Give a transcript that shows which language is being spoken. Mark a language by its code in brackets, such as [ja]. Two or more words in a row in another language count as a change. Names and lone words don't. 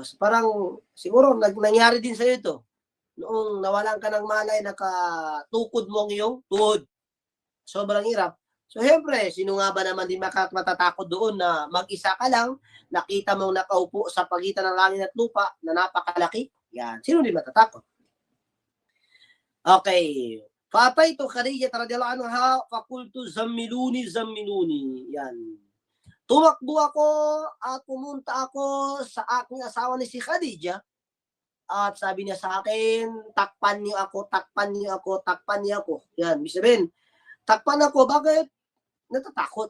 [tl] Parang, siguro, nangyari din sa'yo ito. Noong nawalan ka ng malay, nakatukod mo ang iyong tuhod. Sobrang hirap. So, siyempre, sino nga ba naman din matatakot doon na mag-isa ka lang, nakita mong nakaupo sa pagitan ng langit at lupa na napakalaki? Yan. Sino din matatakot? Okay. [ar] فأتيت خديجة رضي الله عنها فقلت زملوني. [tl] Yan. Tumakbo ako at pumunta ako sa aking asawa ni si Khadijah. At sabi niya sa akin, takpan niyo ako. Yan. Sabihin, takpan ako. Bakit? Natatakot.